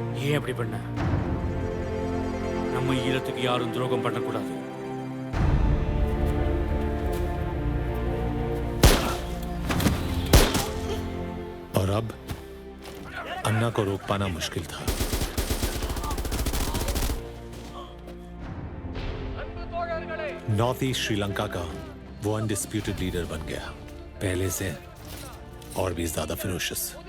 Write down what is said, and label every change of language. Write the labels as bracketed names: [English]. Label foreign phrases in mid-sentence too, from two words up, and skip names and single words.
[Tamil] ஏன் அப்படி பண்ண? நம்ம ஈழத்துக்கு யாரும் துரோகம் பண்ணக்கூடாது. [Hindi] और अब अन्ना को रोक पाना मुश्किल था. नॉर्थ ईस्ट श्रीलंका का वो [English] undisputed leader [Hindi] बन गया, पहले से और भी ज्यादा फिरोशियस.